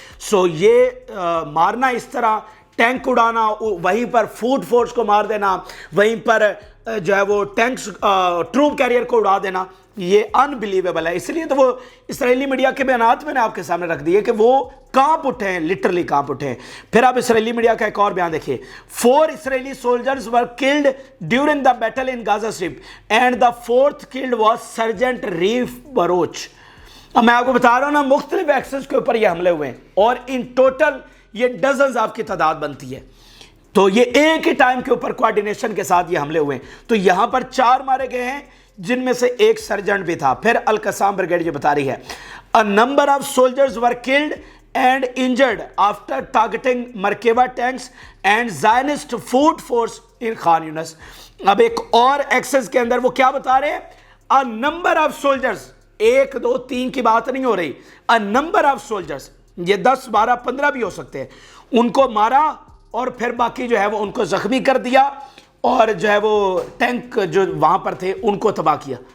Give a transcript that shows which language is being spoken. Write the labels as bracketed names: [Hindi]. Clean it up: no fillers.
[Urdu] سو یہ مارنا اس طرح، ٹینک اڑانا، وہیں پر فوڈ فورس کو مار دینا، وہیں پر جو ہے وہ ٹینکس ٹروپ کیریئر کو اڑا دینا، یہ انبلیویبل ہے. اس لیے تو وہ اسرائیلی میڈیا کے بیانات میں نے آپ کے سامنے رکھ دیے کہ وہ کانپ اٹھے ہیں، لٹرلی کانپ اٹھے ہیں. پھر آپ اسرائیلی میڈیا کا ایک اور بیان دیکھیے. [English] 4 Israeli soldiers were killed during the battle in Gaza Strip and the 4th killed was Sergeant Reef Baroch. [Urdu] اب میں آپ کو بتا رہا ہوں نا، مختلف ایکسس کے اوپر یہ حملے ہوئے ہیں اور ان ٹوٹل یہ ڈزنز آپ کی تعداد بنتی ہے. تو یہ ایک ہی ٹائم کے اوپر کوارڈینیشن کے ساتھ یہ حملے ہوئے ہیں. تو یہاں پر 4 مارے گئے ہیں جن میں سے ایک سرجنٹ بھی تھا. پھر القسام بریگیڈ یہ بتا رہی ہے [English] a number of soldiers were killed and injured after targeting Merkava tanks and Zionist food force in Khan Yunis. [Urdu] اب ایک اور ایکسس کے اندر وہ کیا بتا رہے ہیں؟ [English] a number of soldiers، [Urdu] 1 2 3 کی بات نہیں ہو رہی، a number of soldiers، یہ 10 12 15 بھی ہو سکتے ہیں، ان کو مارا اور پھر باقی جو ہے وہ ان کو زخمی کر دیا اور جو ہے وہ ٹینک جو وہاں پر تھے ان کو تباہ کیا.